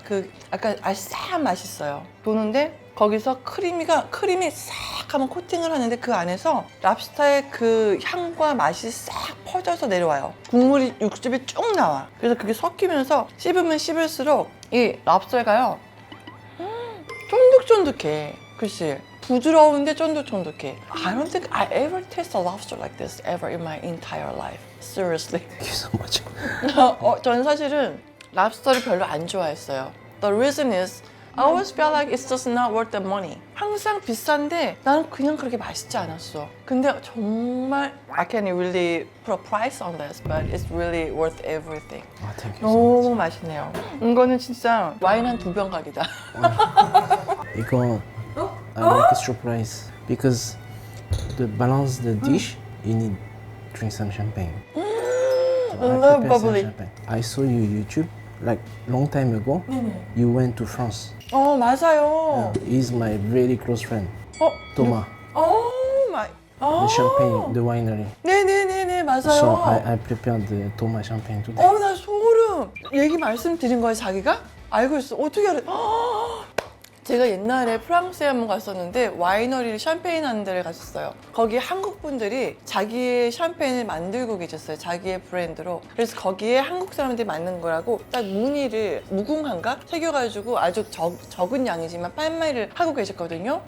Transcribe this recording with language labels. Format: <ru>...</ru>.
<ko>그 약간 알싸한 맛이 있어요. 도는데 거기서 크림이 싹 하면 코팅을 하는데 그 안에서 랍스타의 그 향과 맛이 싹 퍼져서 내려와요. 국물이 육즙이 쭉 나와. 그래서 그게 섞이면서 씹으면 씹을수록 이 랍스타가요 쫀득쫀득해. 그치? 부드러운데 쫀득쫀득해.</ko> <en>I don't think I ever taste a lobster like this ever in my entire life. Seriously. Thank you so much.</en> <ko>저는 사실은 랍스터를 별로 안 좋아했어요.</ko> <en>The reason is I always felt like it's just not worth the money.</en> <ko>항상 비싼데 나는 그냥 그렇게 맛있지 않았어. 근데 정말</ko> <en>I can't really put a price on this, but it's really worth everything. Thank you so</en> <ko>너무 맛있네요. 이거는 진짜 와인 한 2병 각이다.</ko> <en>much.</en> <ko>이거</ko> <en>I like a surprise because to balance the dish, you need drink some champagne. So I love prepare some bubbly. champagne. I saw you YouTube like long time ago. You went to France.</en> <ko>맞아요.</ko> <en>He's my very close friend, 어, Thomas.</en> <ko>마이.</ko> <en>The champagne, the winery.</en> <ko>네네네네, 맞아요.</ko> <en>So I prepared the Thomas champagne today.</en> <ko>나 소름. 얘기 말씀드린 거예요, 자기가? 알고 있어. 어떻게 알아? 제가 옛날에 프랑스에 한번 갔었는데 와이너리 샴페인 하는 데를 갔었어요. 거기 한국 분들이 자기의 샴페인을 만들고 계셨어요. 자기의 브랜드로. 그래서 거기에 한국 사람들이 만든 거라고 딱 무늬를 무궁화인가 새겨가지고 아주 적은 양이지만 판매를 하고 계셨거든요.</ko>